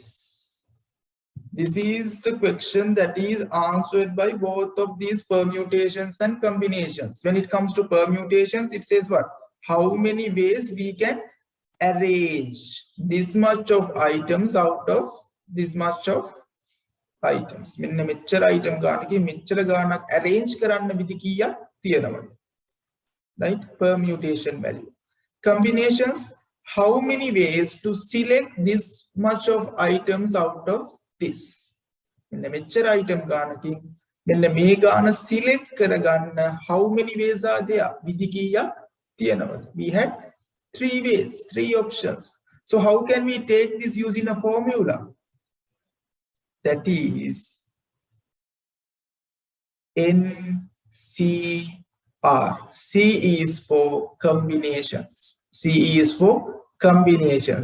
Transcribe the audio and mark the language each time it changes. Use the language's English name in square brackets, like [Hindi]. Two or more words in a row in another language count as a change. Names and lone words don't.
[English] This is the question that is answered by both of these permutations and combinations. When it comes to permutations, it says what? How many ways we can arrange this much of items out of this much of items. [Sinhala] මෙන්න මෙච්චර item ගානකින් මෙච්චර ගානක් arrange කරන්න විදි කීයක් තියෙනවද? [English] Right? Permutation value. Combinations, how many ways to select this much of items out of this? [Sinhala] මෙන්න මෙච්චර item ගානකින් මෙන්න මේ ගාන select කරගන්න [English] how many ways are there? [Sinhala] විදි කීයක් තියෙනවද? [English] We had 3 ways, 3 options. So how can we take this using a formula? That is NCR. C is for combinations. C is for combinations.